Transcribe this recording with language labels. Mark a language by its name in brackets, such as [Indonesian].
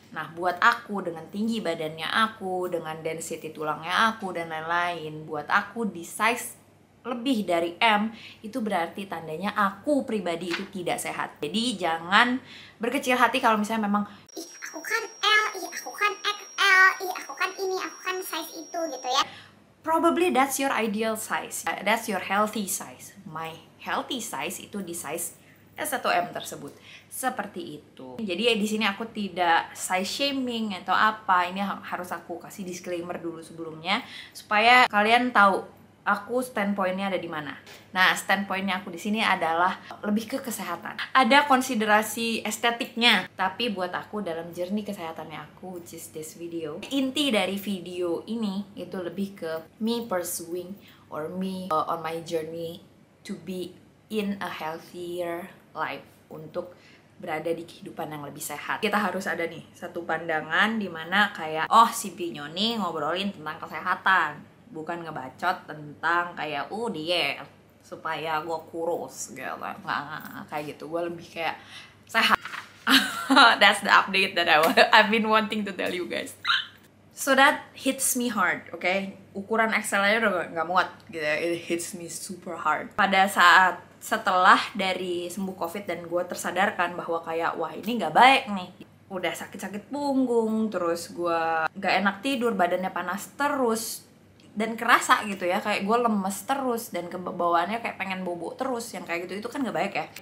[Indonesian] Nah, buat aku dengan tinggi badannya aku, dengan density tulangnya aku dan lain-lain, buat aku di size lebih dari M, itu berarti tandanya aku pribadi itu tidak sehat. Jadi jangan berkecil hati kalau misalnya memang aku ih aku kan ini, aku kan size itu gitu ya. [English] Probably that's your ideal size. That's your healthy size. My healthy size [Indonesian] itu di size S1M tersebut. Seperti itu. Jadi ya di sini aku tidak size shaming atau apa. Ini harus aku kasih disclaimer dulu sebelumnya supaya kalian tahu aku standpointnya ada di mana. Nah, standpointnya aku di sini adalah lebih ke kesehatan. Ada konsiderasi estetiknya, tapi buat aku dalam journey kesehatannya aku, [English] which is this video, [Indonesian] inti dari video ini itu lebih ke [English] me pursuing or me on my journey to be in a healthier life, [Indonesian] untuk berada di kehidupan yang lebih sehat. Kita harus ada nih satu pandangan dimana kayak, oh si Pinyo nih ngobrolin tentang kesehatan, bukan ngebacot tentang kayak diet supaya gue kurus gitu. Nggak kayak gitu. Gue lebih kayak sehat. [English] That's the update that I've been wanting to tell you guys. So that hits me hard, okay? [Indonesian] Ukuran Excel-nya udah nggak muat gitu. [English] It hits me super hard. [Indonesian] Pada saat setelah dari sembuh COVID dan gue tersadarkan bahwa kayak, wah ini nggak baik nih. Udah sakit-sakit punggung, terus gue nggak enak tidur, badannya panas terus, dan kerasa gitu ya, kayak gue lemes terus dan kebawaannya kayak pengen bobo terus, yang kayak gitu itu kan gak baik ya.